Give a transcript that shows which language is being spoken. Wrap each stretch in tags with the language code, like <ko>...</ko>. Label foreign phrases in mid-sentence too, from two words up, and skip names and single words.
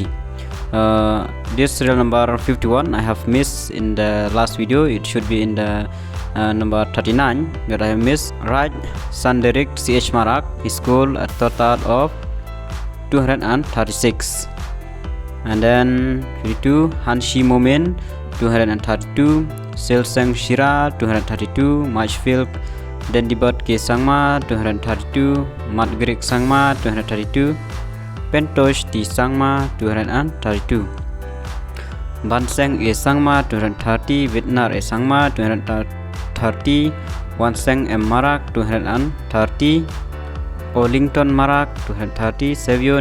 <en>This serial number 51 I have missed in the last video. It should be in the number 39 that I have missed. Right, Sanderik CH Marak, he scored a total of 236. And then 52 Hanshi Momen 232, Silseng Shira 232, Marchfield Dendibot K Sangma 232, Matgrik Sangma 232, Pentosh T Sangma 232, Banseng E Sangma 230, Vitnar E Sangma 230, Wanseng M Marak 230, Olington Marak 230, Savio</en>